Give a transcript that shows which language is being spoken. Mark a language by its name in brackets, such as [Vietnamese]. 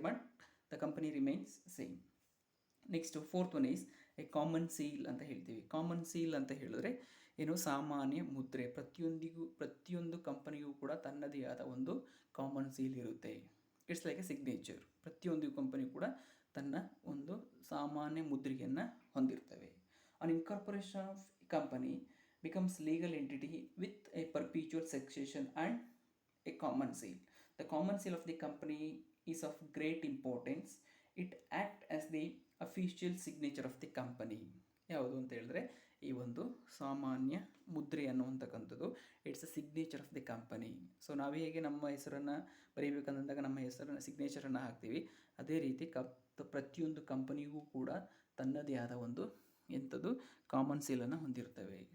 [English] But the company remains same. Next fourth one is a common seal [Kannada] ಅಂತ ಹೇಳ್ತೀವಿ. Common seal ಅಂತ ಹೇಳಿದ್ರೆ ಏನು, ಸಾಮಾನ್ಯ ಮುದ್ರೆ. ಪ್ರತಿಯೊಂದು ಕಂಪನಿಗೂ ಕೂಡ ತನ್ನದೇ ಆದ ಒಂದು ಕಾಮನ್ ಸೀಲ್ ಇರುತ್ತೆ. [English] It's like a signature. [Kannada] ಪ್ರತಿಯೊಂದು ಕಂಪನಿ ಕೂಡ ತನ್ನ ಒಂದು ಸಾಮಾನ್ಯ ಮುದ್ರೆಯನ್ನು ಹೊಂದಿರ್ತವೆ. [English] An incorporation of company becomes legal entity with a perpetual succession and a common seal. The common seal of the company is of great importance. It acts as the official signature of the company. [Kannada] ಯಾವುದು ಅಂತ ಹೇಳಿದ್ರೆ ಈ ಒಂದು ಸಾಮಾನ್ಯ ಮುದ್ರೆ ಅನ್ನುವಂತಕ್ಕಂಥದ್ದು [English] It's a signature of the company. [Kannada] So ನಾವು ಹೇಗೆ ನಮ್ಮ ಹೆಸರನ್ನು ಬರೀಬೇಕಂದಾಗ ನಮ್ಮ ಹೆಸರನ್ನು ಸಿಗ್ನೇಚರನ್ನು ಹಾಕ್ತೀವಿ, ಅದೇ ರೀತಿ ಪ್ರತಿಯೊಂದು ಕಂಪನಿಗೂ ಕೂಡ ತನ್ನದೇ ಆದ ಒಂದು ಎಂಥದ್ದು ಕಾಮನ್ ಸೀಲನ್ನು ಹೊಂದಿರ್ತವೆ.